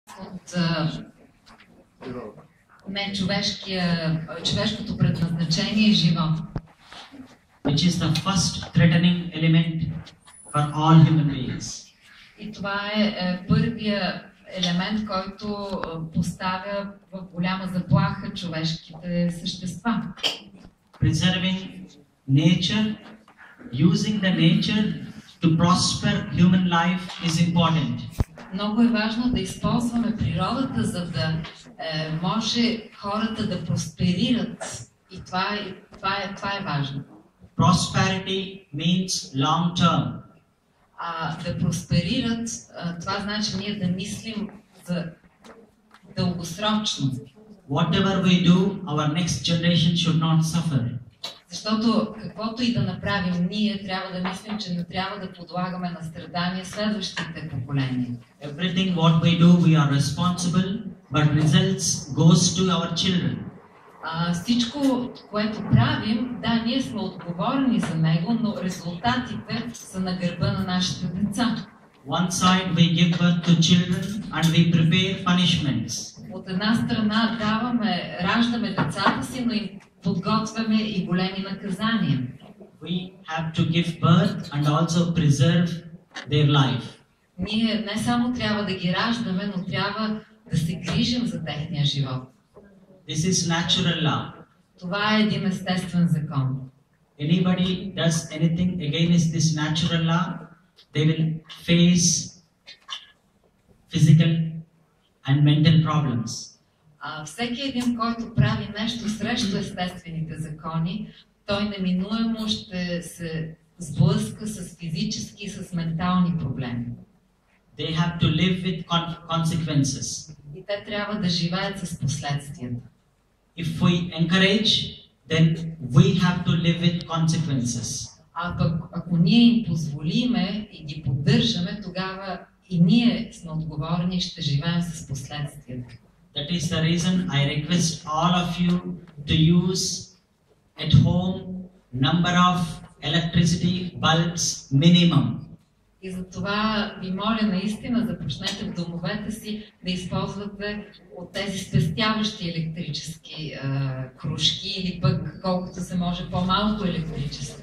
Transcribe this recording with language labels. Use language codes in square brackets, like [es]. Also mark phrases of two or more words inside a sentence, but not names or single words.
[bg] от човешкото предназначение и живот. [en] Which is the first threatening element for all human beings. [bg] И това е първия елемент, който поставя в голяма заплаха човешките същества. [en] Preserving nature, using the nature to prosper human life is important. [bg] Много е важно да използваме природата, за да може хората да просперират. И това е важно. [en] Prosperity means long term. [bg] Да просперират, това значи ние да мислим за дългосрочно. [en] Whatever we do, our next generation should not suffer. [bg] Защото каквото и да направим, ние трябва да мислим, че не трябва да подлагаме на страдания следващите поколения. [en] Everything what we do, we are responsible, but results goes to our children. [bg] Всичко, което правим, да, ние сме отговорни за него, но резултатите са на гърба на нашите деца. [en] One side we give birth to children and we prepare punishments. [bg] От една страна раждаме децата си, но им подготвяме и големи наказания. [en] We have to give birth and also preserve their life. [bg] Ние не само трябва да ги раждаме, но трябва да се грижим за техния живот. [en] This is natural law. [bg] Това е един естествен закон. [en] Anybody does anything against this natural law, they will face physical and mental problems. [bg] Всеки един, който прави нещо срещу естествените закони, той неминуемо ще се сблъска с физически и с ментални проблеми. [en] They have to live with consequences. [bg] И те трябва да живеят с последствията. [en] If we encourage, then we have to live with consequences. [bg] Ако ние им позволиме и ги поддържаме, тогава и ние сме отговорни и ще живеем с последствията. [en] That is the reason I request all of you to use at home number of electricity bulbs minimum. [bg] И за това ви моля наистина, започнете в домовете си да използвате от тези спестяващи електрически кружки или пък колкото се може по-малко електричество.